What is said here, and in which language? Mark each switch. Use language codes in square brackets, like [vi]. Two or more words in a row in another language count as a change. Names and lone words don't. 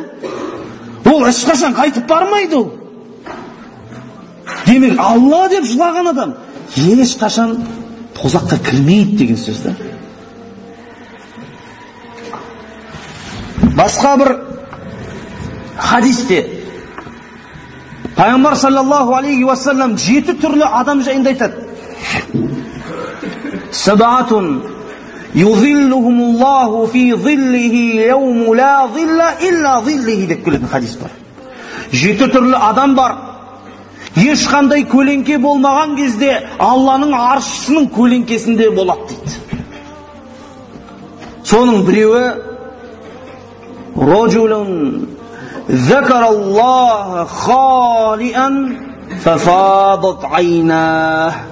[kk] Ол ешқашан қайтып бармайды ол. Демек, Алла деп жылаған адам ешқашан тозаққа кірмейді деген сөз да. Басқа бір хадисте Пайғамбар [ar] صلى الله عليه وسلم [kk] 7 түрлі адам жайында айтады. [ar] سبعة يظلهم الله في ظله يوم لا ظل إلا ظله [kk] деп келетін хадис бар. 7 түрлі адам бар. Ешқандай көлеңке болмаған кезде Алланың аршысының көлеңкесінде болады дейді. Соның біреуі [ar] رجل ذكر الله خاليا ففاضت عيناه.